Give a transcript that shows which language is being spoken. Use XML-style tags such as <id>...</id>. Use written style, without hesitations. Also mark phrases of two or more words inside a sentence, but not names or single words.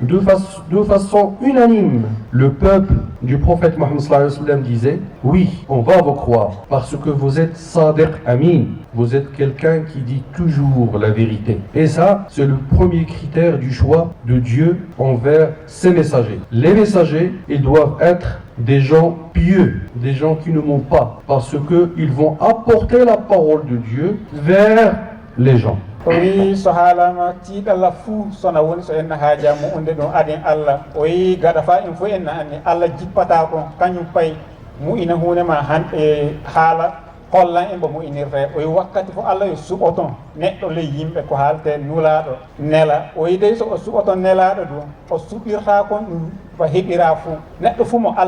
<fr>De façon unanime, le peuple du prophète Mohammed</fr> <ar>sallallahu alayhi wa sallam</ar> <fr>disait oui, on va vous croire parce que vous êtes</fr> <ar>Sadiq Amin,</ar> <fr>vous êtes quelqu'un qui dit toujours la vérité. Et ça, c'est le premier critère du choix de Dieu envers ses messagers. Les messagers, ils doivent être des gens pieux, des gens qui ne mentent pas parce qu'ils vont apporter la parole de Dieu vers les gens.</fr> <ff>oyi so haalama tiiɗalla fuu sona woni so enna haaja mo unde ɗon aden Allah oyi gaɗa fa en fof enna anni Allah jippata ko kañum payi mu'ina hunema hanɓe haala hollan en mbo mu'inirte oyi wakkati fof Allah yo suɓoton neɗɗo ley yimɓe ko haalte nulaɗo nela oyi dey so o suɓoton nelaɗo ɗum o suɓirta kon ɗum ko heɓira fuu neɗɗo fuu mo</ff>